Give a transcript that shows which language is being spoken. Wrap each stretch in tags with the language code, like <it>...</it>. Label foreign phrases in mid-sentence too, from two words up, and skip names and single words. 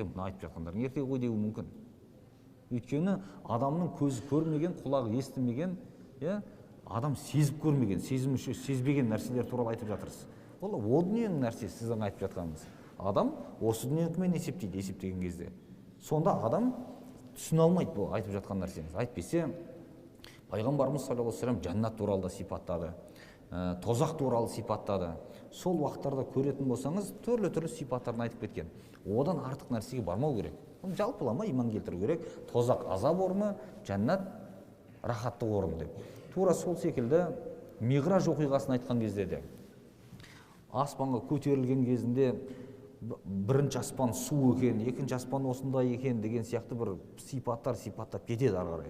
<kk>Мына айтып жатқандарын ертегі ғой деуі мүмкін. Өйткені адамның көзі көрмеген, құлағы естімеген, адам сезіп көрмеген, сезім мүшесі сезбеген нәрселер туралы айтып жатырсыз. Ол дүниенің нәрсесі сіздің айтып жатқаныңыз. Адам осы дүниемен есептейді, есептеген кезде. Сонда адам түсіне алмайды бұл айтып жатқан нәрсеңіз. Айтпесе, пайғамбарымыз</kk> <ar>صلى الله عليه وسلم</ar> <kk>жәннат туралы да сипаттады, тозақ туралы сипаттады. Сол уақыттарда көретін болсаңыз, түрлі сипаттарын айтып кеткен. Одан артық нәрсеге бармау керек. Жалпылама иман келтіру керек. Тозақ азап орны, жәннат рахатты орын деп. Тура сол секілді Миғраж оқиғасын айтқан кезде де аспанға көтерілген кезінде бірінші аспан су екен, екінші аспан осындай екен деген сияқты бір сипаттап кетеді ары қарай.</kk>